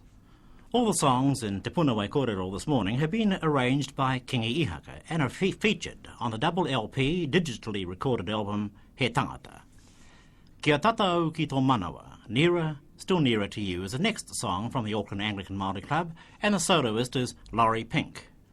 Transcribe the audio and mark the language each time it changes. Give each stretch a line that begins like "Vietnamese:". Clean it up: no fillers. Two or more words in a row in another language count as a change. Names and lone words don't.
English: All the songs in Te Puna Wai Kōrero this morning have been arranged by Kingi Ihaka and are featured on the double LP digitally recorded album He Tangata.
Māori: Kia tatau ki tō manawa,
English: Nearer, Still Nearer to You is the next song from the Auckland Anglican Māori Club, and the soloist is Laurie Pink.